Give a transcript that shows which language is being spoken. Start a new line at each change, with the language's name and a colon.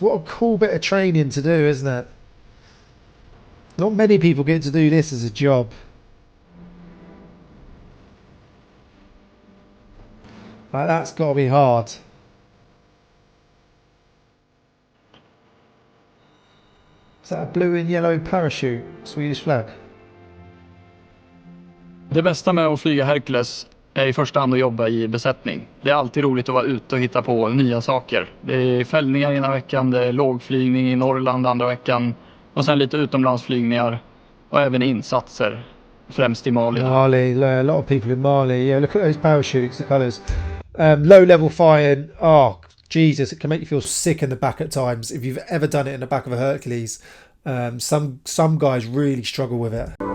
English: What a cool bit of training to do, isn't it? Not many people get to do this as a job. Like, that's got to be hard. Is that a blue and yellow parachute? Swedish flag?
Swedish: Det bästa med att flyga Hercules är i första hand att jobba i besättning. Det är alltid roligt att vara ute och hitta på nya saker. Det är fällningar ena veckan, det är lågflygning i Norrland andra veckan och sen lite utomlandsflygningar och även insatser, främst i Mali.
English: Mali, a lot of people in Mali. Yeah, look at those parachutes, the colours. Low level firing, oh Jesus, it can make you feel sick in the back at times. If you've ever done it in the back of a Hercules, some guys really struggle with it.